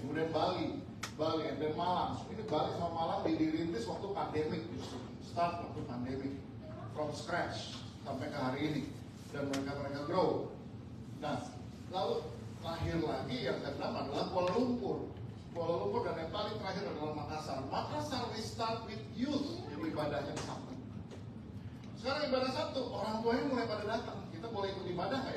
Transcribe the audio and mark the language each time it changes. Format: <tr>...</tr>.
<id>Kemudian Bali, dan Malang. Ini Bali sama Malang dirintis waktu pandemik justru. Start waktu pandemik.</id> <en>From scratch</en> <id>sampai ke hari ini. Dan mereka</id> <en>grow.</en> <id>Nah, lalu lahir lagi yang ke-6 adalah Kuala Lumpur dan yang paling terakhir adalah Makassar.</id> <en>Makassar we start with youth.</en> <id>Jadi ibadahnya Sabtu. Sekarang ibadah Sabtu, orang tuanya mulai pada datang. Kita boleh ikut ibadah nggak?</id>